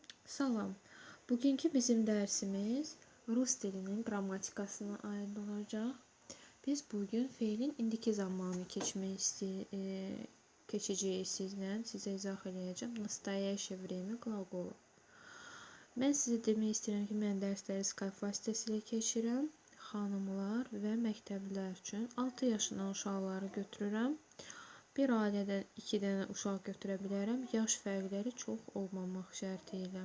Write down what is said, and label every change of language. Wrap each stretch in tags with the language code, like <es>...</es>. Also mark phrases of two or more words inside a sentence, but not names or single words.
<az>Salam. Bugünkü bizim dərsimiz rus dilinin qrammatikasına aid olacaq. Biz bugün feilin indiki zamanı keçəcəyik sizlə. Sizə izah edəcəm.</az> <ru>Naстоящее время qlaqolu.</ru> <az>Mən sizə demək istəyirəm ki, mən dərsləri Skype vasitəsilə keçirəm. Xanımlar və məktəblilər üçün 6 yaşından uşaqları götürürəm. Bir ailədən 2 dənə uşaq götürə bilərəm. Yaş fərqləri çox olmamaq şərti ilə.</az>